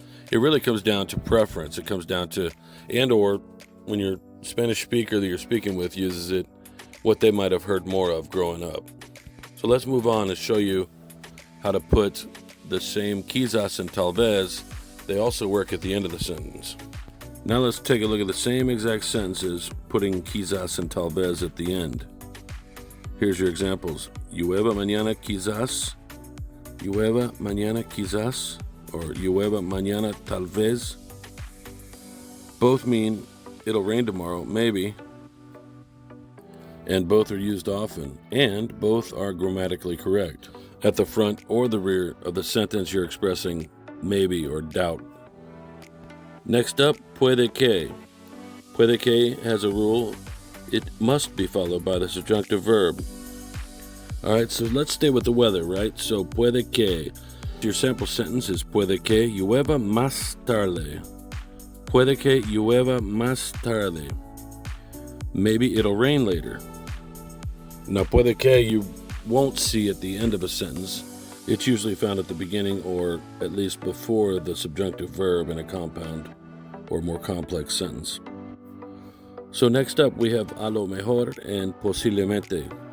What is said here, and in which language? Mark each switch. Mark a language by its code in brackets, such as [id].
[en] It really comes down to preference. It comes down to, and or when your Spanish speaker that you're speaking with uses it, what they might have heard more of growing up. So let's move on and show you how to put the same quizás and tal vez. They also work at the end of the sentence. Now let's take a look at the same exact sentences, putting quizás and tal vez at the end. Here's your examples. [es] Llueva mañana quizás, llueva mañana quizás, or llueva mañana tal vez. [en] Both mean it'll rain tomorrow, maybe. And both are used often, and both are grammatically correct. At the front or the rear of the sentence, you're expressing maybe or doubt. Next up, puede que. Puede que has a rule. It must be followed by the subjunctive verb. All right, so let's stay with the weather, right? So puede que. Your sample sentence is [es] puede que llueva más tarde. Puede que llueva más tarde. [en] Maybe it'll rain later. Now, puede que you won't see at the end of a sentence. It's usually found at the beginning or at least before the subjunctive verb in a compound or more complex sentence. So next up, we have a lo mejor and posiblemente.